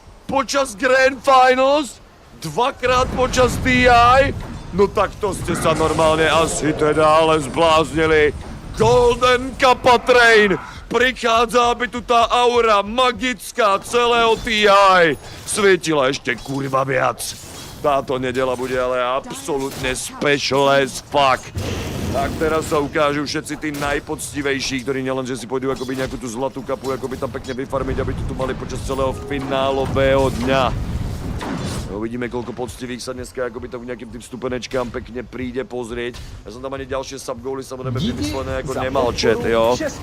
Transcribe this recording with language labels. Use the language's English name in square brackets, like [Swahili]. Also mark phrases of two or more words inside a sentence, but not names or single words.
[Slovak] počas Grand Finals, dvakrát počas TI, no tak to ste sa normálne asi teda ale zbláznili. Golden Kappa Train prichádza, aby tu tá aura magická celého TI svietila ešte kurva viac. Táto nedeľa bude ale absolútne [English] special as fuck. [Slovak] Tak teraz sa ukážu všetci tí najpoctivejší, ktorí nielenže si pôjdu akoby nejakú tú zlatú kapu, akoby tam pekne vyfarmiť, aby to tu mali počas celého finálového dňa. Uvidíme, koľko poctivých sa dneska akoby tam nejakým tým stupenečkám pekne príde pozrieť. Ja som tam ani ďalšie subgóly samozrejme vymyslené ako nemal chat, jo.